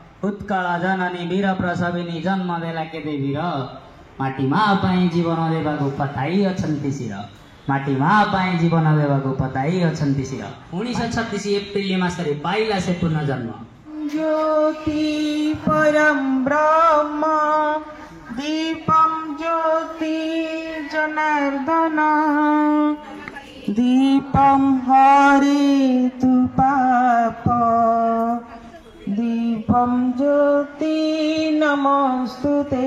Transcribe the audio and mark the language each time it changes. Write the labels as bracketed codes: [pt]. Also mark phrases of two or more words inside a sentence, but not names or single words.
[or] ଉତ୍କଳ ଜନନୀ ବୀର ପ୍ରସବିନୀ ଜନ୍ମ ଦେଲା କେତେ ବୀର ମାଟି ମା' ପାଇଁ ଜୀବନ ଦେବାକୁ ପତେଇ ଅଛନ୍ତି ଶିର ମାଟି ମା' ପାଇଁ ଜୀବନ ଦେବାକୁ ପତେଇ ଅଛନ୍ତି ଶିର 1936 ଏପ୍ରିଲ ମାସରେ ପାଇଲା ସେ ପୁନର୍ଜନ୍ମ [sa] ज्योति परम ब्रह्म दीपम ज्योति जनार्दन दीपम हरेतु पाप दीपम ज्योति नमस्तुते